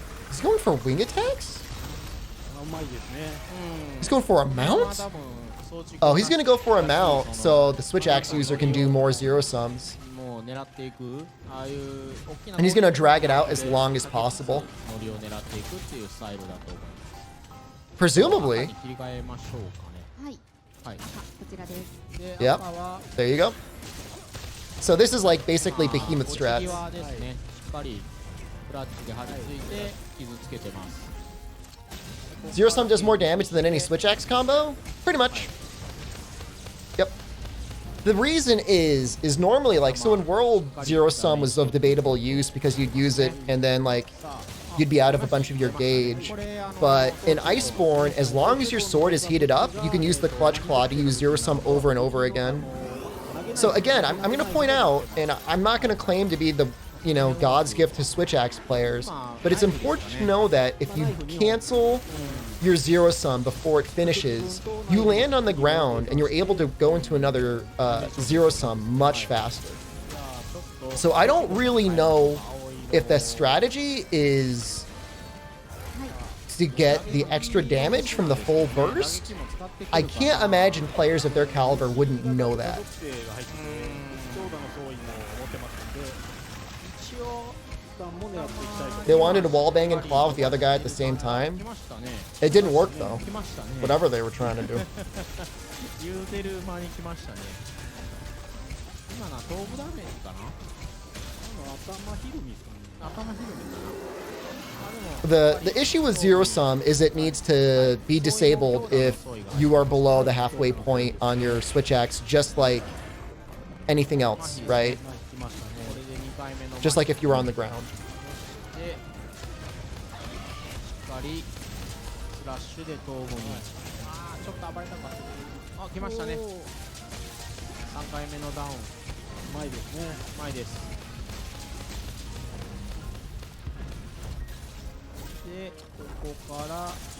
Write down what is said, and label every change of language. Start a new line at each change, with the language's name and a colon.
English: He's going for wing attacks?
Japanese: うまいですね。
English: He's going for a mount? Oh, he's gonna go for a mount, so the switch axe user can do more zero sums.
Japanese: もう狙っていくああいう大きな
English: And he's gonna drag it out as long as possible.
Japanese: ノリを狙っていくっていうスタイルだと思います
English: Presumably.
Japanese: 赤に切り替えましょうかねはいはいこちらですで
English: Yep.
Japanese: 赤は
English: There you go. So this is like basically behemoth
Japanese: 落ち
English: strats.
Japanese: 際ですねしっかりクラッチで張り付いて傷つけてます
English: Zero sum does more damage than any switch axe combo? Pretty much. Yep. The reason is normally like, so in World, zero sum was of debatable use because you'd use it and then like you'd be out of a bunch of your gauge. But in Iceborne, as long as your sword is heated up, you can use the clutch claw to use zero sum over and over again. So again, I'm going to point out, and I'm not going to claim to be the, you know, God's gift to switch axe players, but it's important to know that if you cancel your zero sum before it finishes, you land on the ground and you're able to go into another zero sum much faster. So I don't really know if the strategy is to get the extra damage from the full burst. I can't imagine players of their caliber wouldn't know that.
Japanese: 属性が入って強打の総意も持ってますので、一応負担も狙っていきたいと思います。
English: They wanted to wallbang and claw with the other guy at the same time.
Japanese: 来ましたね
English: It didn't work though.
Japanese: 来ましたね
English: Whatever they were trying to do.
Japanese: 言うてる間に来ましたね今のは頭部ダメージかな頭ひるみですかね。頭ひるみかな
English: The issue with zero sum is it needs to be disabled if you are below the halfway point on your switch axe, just like anything else, right?
Japanese: 来ましたね。これで2回目の
English: Just like if you were on the ground.
Japanese: でしっかりスラッシュで頭部にあーちょっと暴れたかあ来ましたね3回目のダウンうまいですね。前ですでここから